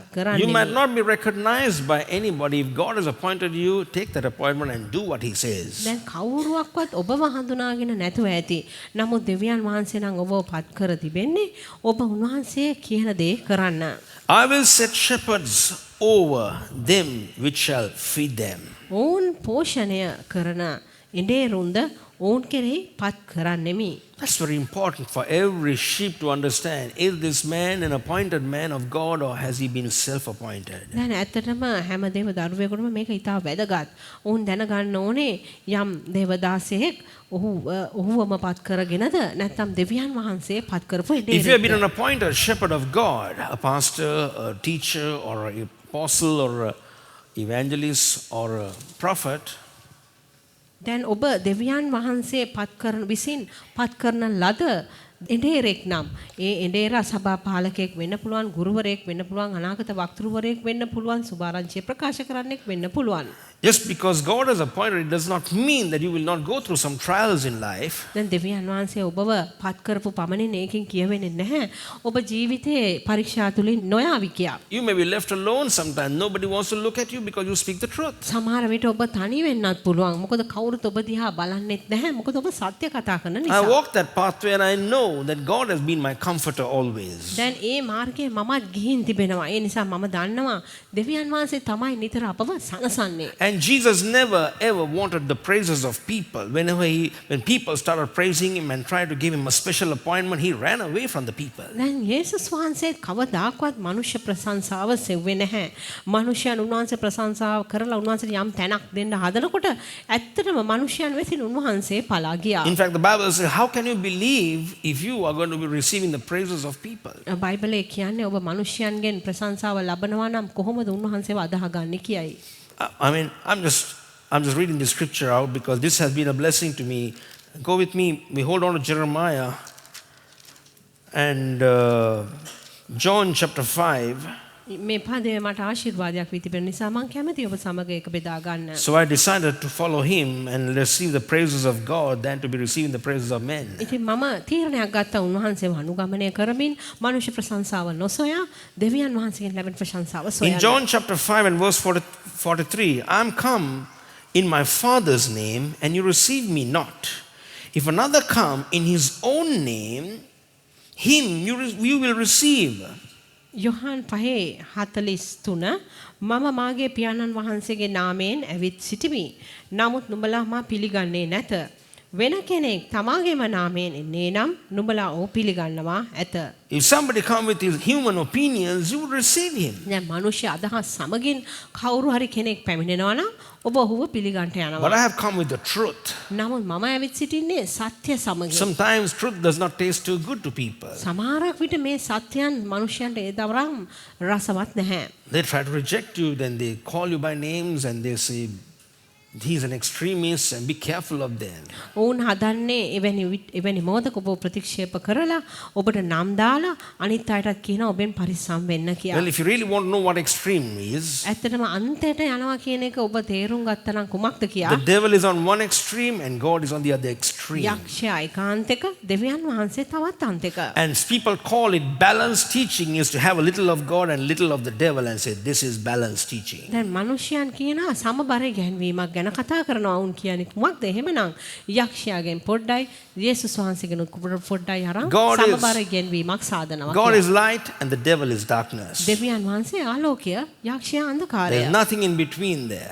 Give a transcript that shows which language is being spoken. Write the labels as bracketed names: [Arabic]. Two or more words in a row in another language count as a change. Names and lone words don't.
[English] You [Sinhala] කරන්නේ. [English] might not be recognized by anybody. If God has appointed you, take that appointment and do what He says. [Sinhala] දැන් කවුරුවක්වත් ඔබව හඳුනාගෙන නැතුව ඇති. නමුත් දෙවියන් වහන්සේ නම් ඔබව පත් කර තිබෙන්නේ ඔබ උන්වහන්සේ කියන දේ කරන්න. [English] I will set shepherds over them which shall feed them. [Sinhala] ඔවුන් පෝෂණය කරන එඬේරුන්ද ඔවුන් කෙරෙහි පත් කරන්නෙමි. [English] That's very important for every sheep to understand. Is this man an appointed man of God or has he been self-appointed? [Sinhala] දැන් ඇත්තටම හැම දේව දරුවෙකුටම මේක ඉතා වැදගත්. ඔවුන් දැනගන්න ඕනේ යම් දේවදාසයෙක් ඔහුවම පත් කරගෙනද නැත්නම් දෙවියන් වහන්සේ පත් කරපු [English] If you have been [Sinhala] එඬේරුද. [English] an appointed shepherd of God, a pastor, a teacher, or an apostle, or an evangelist, or a prophet, [Sinhala] දැන් ඔබ දෙවියන් වහන්සේ විසින් පත් කරන ලද එඬේරෙක් නම් ඒ එඬේරා සභා පාලකයෙක් වෙන්න පුළුවන්, ගුරුවරයෙක් වෙන්න පුළුවන්, අනාගත වක්තෘවරයෙක් වෙන්න පුළුවන්, සුභාරංචිය ප්‍රකාශ කරන්නෙක් වෙන්න පුළුවන්. [English] just because God has appointed, it does not mean that you will not go through some trials in life. [Sinhala] දැන් දෙවියන් වහන්සේ ඔබව පත් කරපු පමණින් ඒකෙන් කියවෙන්නේ නැහැ. ඔබ ජීවිතයේ පරීක්ෂා තුලින් නොයාවි කියා. [English] You may be left alone sometimes. Nobody wants to look at you because you speak the truth. [Sinhala] සමහර විට ඔබ තනි වෙන්නත් පුළුවන්. මොකද කවුරුත් ඔබ දිහා බලන්නෙත් නැහැ. මොකද ඔබ සත්‍ය කතා කරන [English] I [Sinhala] නිසා. [English] walk that pathway and I know that God has been my comforter always. [Sinhala] දැන් ඒ මාර්ගයේ මමත් ගිහින් තිබෙනවා. ඒ නිසා මම දන්නවා දෙවියන් වහන්සේ තමයි නිතර අපව සනසන්නේ. [English] And Jesus never ever wanted the praises of people. When people started praising him and tried to give him a special appointment, he ran away from the people. [Sinhala] දැන් යේසුස් වහන්සේ කවදාකවත් මනුෂ්‍ය ප්‍රශංසාව සෙව්වේ නැහැ. මනුෂ්‍යයන් උන්වහන්සේ ප්‍රශංසාව කරලා උන්වහන්සේට යම් තැනක් දෙන්න හදනකොට ඇත්තටම මනුෂ්‍යයන් වෙතින් උන්වහන්සේ පලා ගියා. [English] In fact, the Bible says, how can you believe if you are going to be receiving the praises of people? [Sinhala] බයිබලයේ කියන්නේ ඔබ මනුෂ්‍යයන්ගෙන් ප්‍රශංසාව ලබනවා නම් කොහොමද උන්වහන්සේව අදහගන්නේ කියයි. [English] I mean, I'm just reading the scripture out because this has been a blessing to me. Go with me. We hold on to Jeremiah and John chapter 5. [Sinhala] මේ පදේ මට ආශිර්වාදයක් වී තිබෙන නිසා මම කැමතියි ඔබ සමග ඒක බෙදා ගන්න. [English] So I decided to follow him and receive the praises of God than to be receiving the praises of men. [Sinhala] ඉතින් මම තීරණයක් ගත්තා උන්වහන්සේව අනුගමනය කරමින් මනුෂ්‍ය ප්‍රශංසාව නොසොයා දෙවියන් වහන්සේගෙන් ලැබෙන ප්‍රශංසාව [English] In [Sinhala] සොයන්න. [English] John chapter 5 and verse 43, I am come in my Father's name and you receive me not. If another come in his own name, him you will receive. [Sinhala] යොහන් 5:43 මම මාගේ පියාණන් වහන්සේගේ නාමයෙන් ඇවිත් සිටිමි. නමුත් නුඹලා මා පිළිගන්නේ නැත. වෙන කෙනෙක් තමාගේම නාමයෙන් එන්නේ නම් නුඹලා ඔහු පිළිගන්නවා ඇත. [English] If somebody come with his human opinions, you will receive him. [Sinhala] දැන් මනුෂ්‍ය අදහස් සමගින් කවුරු හරි කෙනෙක් පැමිණෙනවා නම් ඔබ ඔහුව පිළිගන්න [English] But [Sinhala] යනවා. [English] I have come with the truth. [Sinhala] නමුත් මම ඇවිත් සිටින්නේ සත්‍ය සමගින්. [English] Sometimes truth does not taste too good to people. [Sinhala] සමහරක් විට මේ සත්‍යයන් මනුෂ්‍යයන්ට ඒ තරම් රසවත් නැහැ. [English] They try to reject you, then they call you by names and they say, he's an extremist and be careful of them. [Sinhala] ඔවුන් හදන්නේ එවැනි මොහොතක ඔබ ප්‍රතික්ෂේප කරලා ඔබට නම් දාලා අනිත් අයටත් කියනවා ඔබෙන් පරිස්සම් වෙන්න කියලා. [English] Well, if you really want to know what extreme is, [Sinhala] ඇත්තටම අන්තයට යනවා කියන එක ඔබ තේරුම් ගත්තා නම් කුමක්ද කියා? [English] the devil is on one extreme and God is on the other extreme. [Sinhala] යක්ෂයා ඒකාන්තක දෙවියන් වහන්සේ තවත් අන්තක. [English] And people call it balanced teaching is to have a little of God and little of the devil and say this is balanced teaching. [Sinhala] දැන් මිනිසයන් කියනවා සමබර ගැන්වීමක් ගැන කතා කරනවා. වුන් කියන්නේ කුමක්ද? එහෙමනම් යක්ෂයාගෙන් පොඩ්ඩයි යේසුස් වහන්සේගෙන් පොඩ්ඩයි අරන් [English] God is- [Sinhala] සමබර ගැන්වීමක් සාදනවා. [English] God [Sinhala] කියලා. [English] is light and the devil is darkness. [Sinhala] දෙවියන් වහන්සේ ආලෝකය, යක්ෂයා අන්ධකාරය. [English] There's nothing in between there.